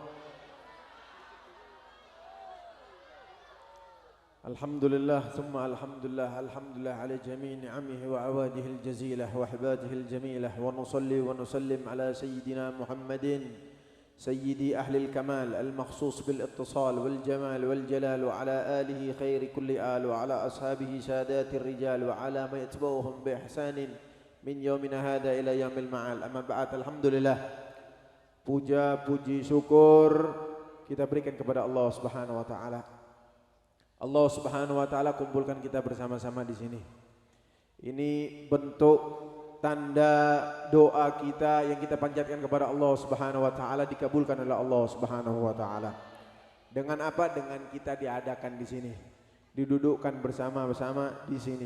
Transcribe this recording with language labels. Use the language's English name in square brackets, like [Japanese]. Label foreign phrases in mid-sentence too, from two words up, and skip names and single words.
[Arabic] الحمد لله ثم الحمد لله على جميع نعمه وعواده الجزيلة وأحباته الجميلة، ونصلي ونسلم على سيدنا محمد سيدي أهل الكمال المخصوص بالاتصال والجمال والجلال، وعلى آله خير كل آل، وعلى أصحابه سادات الرجال، وعلى ما يتبعهم بإحسان من يومنا هذا إلى يوم المعال. أما بعد, alhamdulillah, [Indonesian] puja puji syukur kita berikan kepada [Arabic] الله سبحانه وتعالى. الله سبحانه وتعالى [Indonesian] kumpulkan kita bersama-sama di sini. Ini bentuk tanda doa kita yang kita panjatkan kepada [Arabic] الله سبحانه وتعالى [Indonesian] dikabulkan oleh [Arabic] الله سبحانه وتعالى. [Indonesian] Dengan apa? Dengan kita diadakan di sini, didudukkan bersama-sama di sini.